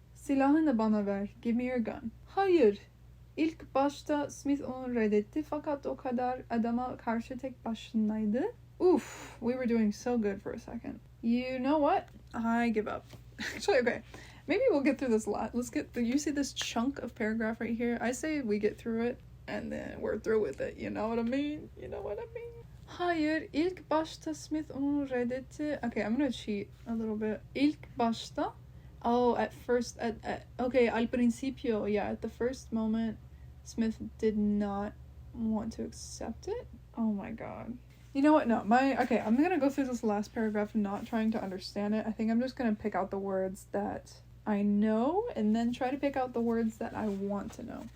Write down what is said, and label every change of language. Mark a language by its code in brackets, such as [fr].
[tr] Silahını bana ver. [en] Give me your gun. [tr] Hayır. İlk başta Smith onu reddetti fakat o kadar adama karşı tek başınaydı. [en] Oof, we were doing so good for a second. You know what? I give up. Actually, okay. Maybe we'll get through this lot. Let's get through. You see this chunk of paragraph right here? I say we get through it and then we're through with it. You know what I mean? You know what I mean? [tr] Hayır, ilk başta Smith onu reddetti. [en] Okay, I'm gonna cheat a little bit. [tr] İlk başta? [en] Oh, at first, okay, [es] al principio, [en] yeah, at the first moment, Smith did not want to accept it. Oh my god. You know what? No, okay, I'm gonna go through this last paragraph not trying to understand it. I think I'm just gonna pick out the words that I know and then try to pick out the words that I want to know.